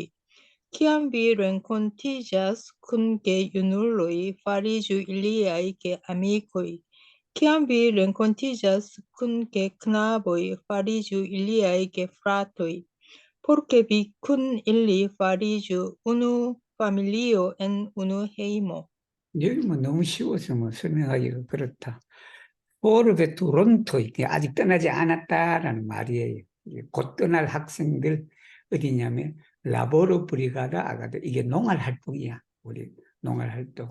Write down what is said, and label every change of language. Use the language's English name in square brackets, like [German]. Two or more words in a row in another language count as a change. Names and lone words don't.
[Esperanto] Kiam vi renkontiĝas kun gejunuloj fariĝu iliaj geamikoj. Kiam vi renkontiĝas kun geknaboj fariĝu iliaj gefratoj. Por ke vi kun ili fariĝu unu familio en unu hejmo. [Korean] 여기 뭐 너무 쉬워서 뭐 설명하기가 그렇다. 포르베투론토, 이게 아직 떠나지 않았다라는 말이에요. 곧 떠날 학생들 어디냐면 [Esperanto] laboro brigada agado. [Korean] 이게 농활 활동이야. 우리 농활 활동.